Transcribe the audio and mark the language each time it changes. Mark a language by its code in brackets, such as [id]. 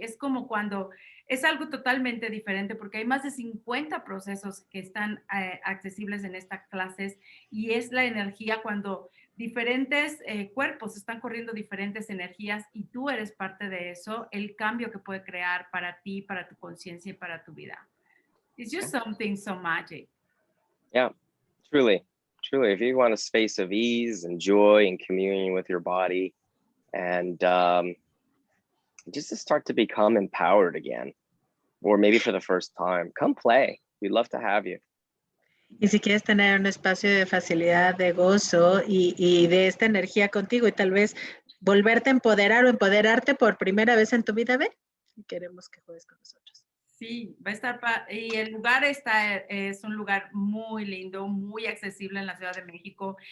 [es] Es como cuando es algo totalmente diferente porque hay más de 50 procesos que están accesibles en estas clases, y es la energía cuando diferentes cuerpos están corriendo diferentes energías y tú eres parte de eso, el cambio que puede crear para ti, para tu conciencia y para tu vida. [en] It's just something so magic. Yeah, truly. Truly, if you want a space of ease and joy and communion with your body, and just to start to become empowered again, or maybe for the first time, come play. We'd love to have you. [es] Y si quieres tener un espacio de facilidad, de gozo y de esta energía contigo y tal vez volverte a empoderar o empoderarte por primera vez en tu vida, ven. Queremos que juegues con nosotros. Sí, va a estar, y el lugar es un lugar muy lindo, muy accesible en la Ciudad de México.